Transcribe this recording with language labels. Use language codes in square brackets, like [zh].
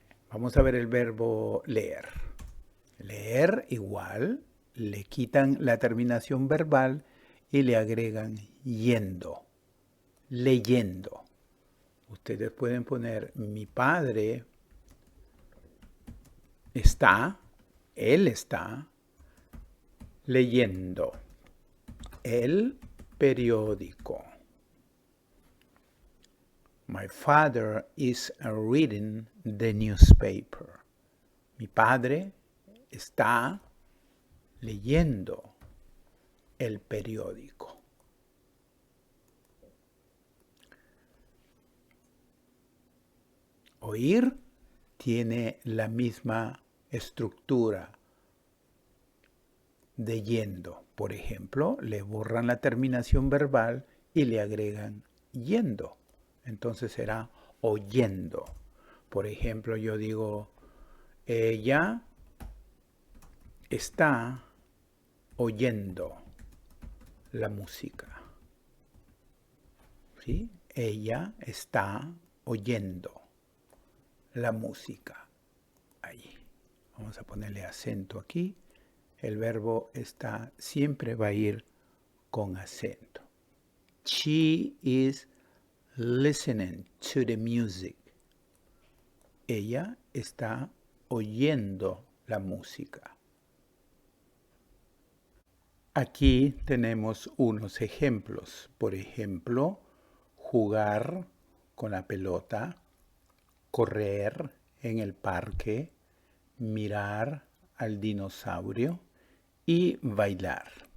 [es] Vamos a ver el verbo leer. Leer igual, le quitan la terminación verbal y le agregan yendo, leyendo. Ustedes pueden poner, mi padre está, él está leyendo el periódico. [en] My father is reading the newspaper. [es] Mi padre está leyendo el periódico. Oír tiene la misma estructura de yendo. Por ejemplo, le borran la terminación verbal y le agregan yendo. Entonces será oyendo. Por ejemplo, yo digo, Ella está oyendo la música. ¿Sí? Ella está oyendo la música. Ahí. Vamos a ponerle acento aquí. El verbo está siempre va a ir con acento. [en] She is listening to the music. [es] Ella está oyendo la música. Aquí tenemos unos ejemplos. Por ejemplo, jugar con la pelota, correr en el parque, mirar al dinosaurio y bailar.